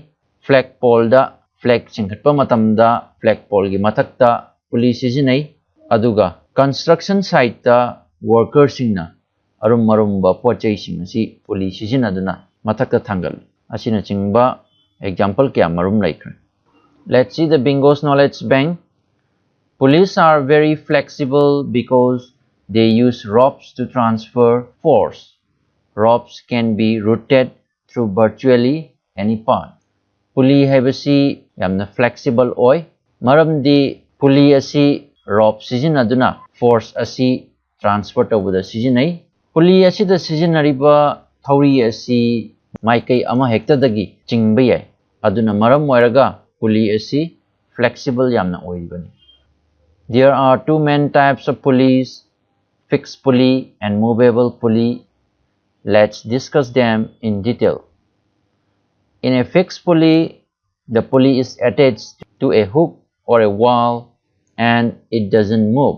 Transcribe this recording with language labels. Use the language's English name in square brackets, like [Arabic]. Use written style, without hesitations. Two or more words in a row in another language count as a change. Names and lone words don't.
[Manipuri] Flagpole da flag chingkatpa matamda flagpole gi mathakta pulley sijinai. Aduga [English] construction site [Manipuri] da workers singna arumba pochai sing asi pulley sijinaduna mathakta thangal asina chingba example kya marum laikre. [English] Let's see the bingo's knowledge bank. Pulleys are very flexible because they use ropes to transfer force. Ropes can be routed through virtually any part. [Manipuri] Pulley haibasi yamna flexible oi maramdi pulley asi rope sijinaduna force asi transfer tawuda sijinai. Pulley asida sijinariba thauri asi maikai ama hekta dagi chingba yai aduna maram moiraga pulley asi flexible yamna oibani. [English] There are two main types of pulleys, fixed pulley and movable pulley. Let's discuss them in detail. In a fixed pulley, the pulley is attached to a hook or a wall and it doesn't move.